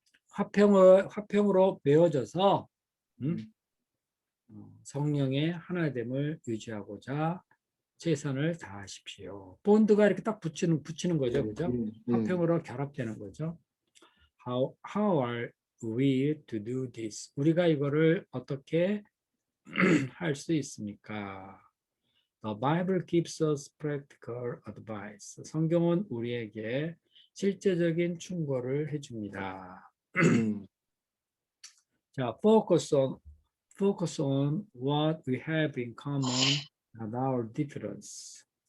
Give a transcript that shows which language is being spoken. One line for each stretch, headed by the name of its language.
Korean: 화평으로 메어져서 성령의 하나됨을 유지하고자 최선을 다하십시오. 본드가 이렇게 딱 붙이는 거죠, 그죠? 화평으로 결합되는 거죠.
English: How are we to do this?
Korean: 우리가 이거를 어떻게 할 수 있습니까?
English: The Bible gives us practical advice.
Korean: 성경은 우리에게 실제적인 충고를 해줍니다.
English: 자, focus on what we have in common and our difference.